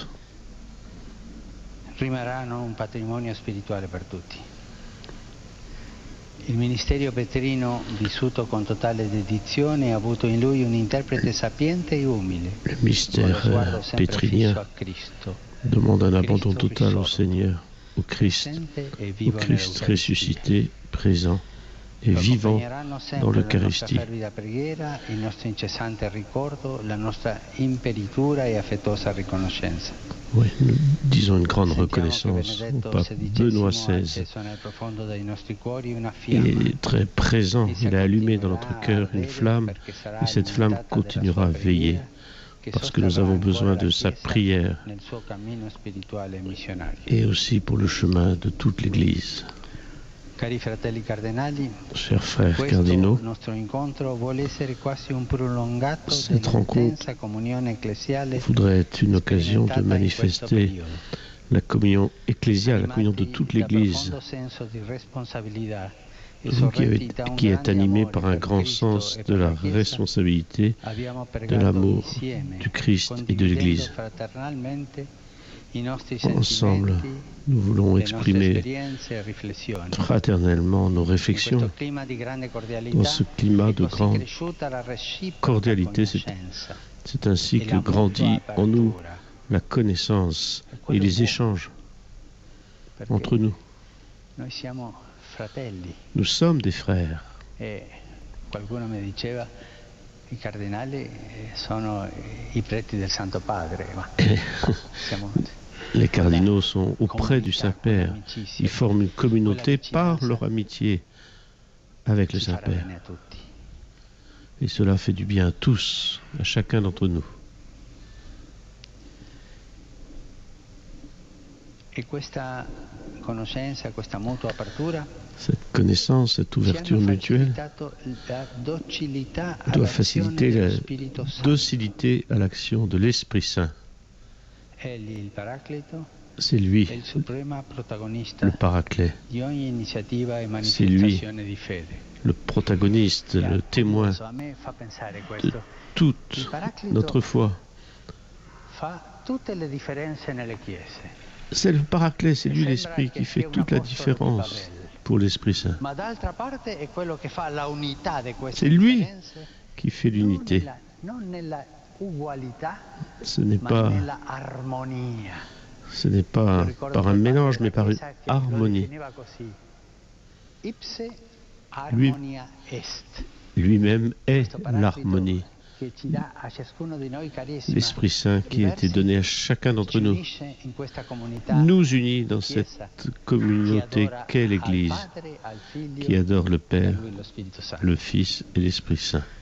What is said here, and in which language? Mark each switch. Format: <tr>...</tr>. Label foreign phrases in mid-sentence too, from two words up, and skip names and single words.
<it>Rimarranno un patrimonio spirituale per tutti. Il ministero Petrino, vissuto con totale dedizione, ha avuto in lui un interprete sapiente e umile,</it> <fr>Le</fr> <it>con lo</it> <fr>mystère</fr> <it>sguardo sempre</it> <fr>pétrinien</fr> <it>fisso a Cristo,</it> <fr>demande un abandon total au Seigneur, au Christ</fr> <it>presente e</it> <fr>au</fr> <it>vivo</it> <fr>Christ</fr> <it>nell'Eucaristia.</it> <fr>ressuscité, présent et</fr> <it>Lo</it> <fr>vivant</fr> <it>accompagneranno</it> <fr>dans</fr> <it>sempre la nostra</it> <fr>l'Eucharistie.</fr> <it>fervida preghiera, il nostro incessante ricordo, la nostra imperitura e affettuosa riconoscenza.</it> <fr>Oui, nous disons une grande</fr> <it>Sentiamo che</it> <fr>reconnaissance au</fr> <it>Benedetto</it> <fr>pape Benoît</fr> <it>XVI ha</it> <fr>XVI.</fr> <it>acceso nel profondo dei nostri cuori una</it> <fr>Il</fr> <it>fiamma.</it> <fr>est très présent, il a allumé dans notre cœur une flamme et cette flamme continuera à veiller parce que nous avons besoin de sa prière</fr> <it>nel suo cammino spirituale e missionario.</it> <fr>et aussi pour le chemin de toute l'Église.</fr> <it>Cari fratelli cardinali,</it> <fr>Chers frères</fr> <it>questo</it> <fr>cardinaux,</fr> <it>nostro incontro vuole essere quasi un prolungato</it> <fr>Cette</fr> <it>dell'intensa comunione ecclesiale</it> <fr>voudrait être une occasion de</fr> <it>sperimentata in questo</it> <fr>manifester</fr> <it>periodo.</it> <fr>la communion ecclésiale, la communion de toute</fr> <it>Animati da</it> <fr>l'Église,</fr> <it>profondo senso di responsabilità e</it> <fr>vous</fr> <it>sorretti da un</it> <fr>qui êtes</fr> <it>grande</it> <fr>animé</fr> <it>amore</it> <fr>par un</fr> <it>per</it> <fr>grand</fr> <it>Cristo</it> <fr>sens</fr> <it>e</it> <fr>de</fr> <it>per</it> <fr>la</fr> <it>la Chiesa,</it> <fr>responsabilité,</fr> <it>abbiamo</it> <fr>de</fr> <it>pregato</it> <fr>l'amour</fr> <it>insieme,</it> <fr>du Christ et de</fr> <it>condividendo</it> <fr>l'Église.</fr> <it>fraternalmente i nostri</it> <fr>Ensemble,</fr> <it>sentimenti,</it> <fr>nous voulons</fr> <it>le nostre</it> <fr>exprimer</fr> <it>esperienze e riflessioni.</it> <fr>fraternellement nos</fr> <it>In</it> <fr>réflexions</fr> <it>questo clima di grande cordialità</it> <fr>dans ce climat</fr> <it>è</it> <fr>de</fr> <it>così</it> <fr>grande</fr> <it>cresciuta la reciproca</it> <fr>cordialité.</fr> <it>conoscenza</it> <fr>C'est ainsi</fr> <it>e</it> <fr>que</fr> <it>la</it> <fr>grandit</fr> <it>mutua</it> <fr>en nous</fr> <it>apertura,</it> <fr>la connaissance</fr> <it>È</it> <fr>et</fr> <it>quello</it> <fr>les</fr> <it>buono,</it> <fr>échanges</fr> <it>perché</it> <fr>entre nous.</fr> <it>noi siamo fratelli</it> <fr>Nous sommes des frères.</fr> <it>e qualcuno mi diceva i cardinali sono i preti del Santo Padre, ma siamo</it> <fr>Les cardinaux sont auprès du Saint-Père.</fr> <it>amicizia,</it> <fr>Ils forment une communauté par leur amitié avec le</fr> <it>ci farà</it> <fr>Saint-Père.</fr> <it>bene a tutti.</it> <fr>Et cela fait du bien à tous, à chacun d'entre nous.</fr> <it>E questa conoscenza, questa mutua apertura</it> <fr>Cette connaissance, cette</fr> <it>ci</it> <fr>ouverture</fr> <it>hanno</it> <fr>mutuelle</fr> <it>facilitato la docilità</it> <fr>doit</fr> <it>all'azione</it> <fr>faciliter</fr> <it>dello</it> <fr>la</fr> <it>Spirito Santo.</it> <fr>docilité à l'action de l'Esprit Saint.</fr> <it>Egli, il Paracleto,</it> <fr>C'est lui,</fr> <it>è il supremo protagonista</it> <fr>le Paraclet,</fr> <it>di ogni iniziativa e</it> <fr>C'est lui.</fr> <it>manifestazione di fede.</it> <fr>le protagoniste, le témoin</fr> <it>A me fa pensare</it> <fr>de</fr> <it>questo.</it> <fr>toute notre foi.</fr> <it>Fa tutte le differenze nelle chiese.</it> <fr>C'est le Paraclet, c'est lui l'Esprit qui fait toute la différence pour l'Esprit Saint,</fr> <it>Ma d'altra parte è quello che fa la unità di queste</it> <fr>C'est lui</fr> <it>differenze,</it> <fr>qui fait l'unité.</fr> <it>non nella ugualità,</it> <fr>Ce n'est</fr> <it>ma</it> <fr>pas,</fr> <it>nella armonia.</it> <fr>ce n'est pas par un mélange, mais par une harmonie.</fr> <la>Ipse</la> <fr>Lui-</fr> <la>harmonia est.</la> <fr>lui-même est l'harmonie. L'Esprit Saint qui a été donné à chacun d'entre nous nous unit dans cette communauté qu'est l'Église, qui adore le Père, le Fils et l'Esprit Saint.</fr>